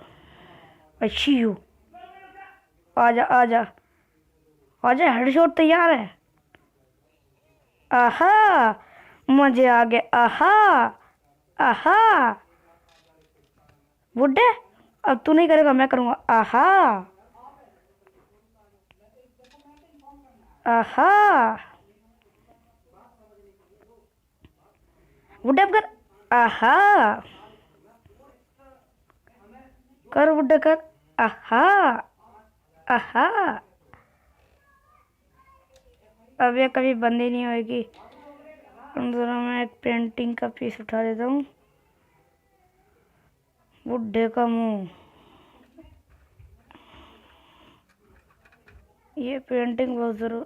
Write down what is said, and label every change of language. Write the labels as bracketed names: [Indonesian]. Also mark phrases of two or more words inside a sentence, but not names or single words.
[Hindi] अच्छी हूँ, आजा आजा आजा, हेडशॉट तैयार है। आहा मुझे आ गया। आहा आहा बुड्ढे अब तू नहीं करेगा, मैं करूँगा। आहा आहा बुड्ढे अब कर। आहा कर बुड्ढे कर। आहा आहा अब ये कभी बंद ही नहीं होगी। जरा मैं एक पेंटिंग का पीस उठा लेता हूँ। बुड्ढे का मुंह, ये पेंटिंग बहुत जरूर।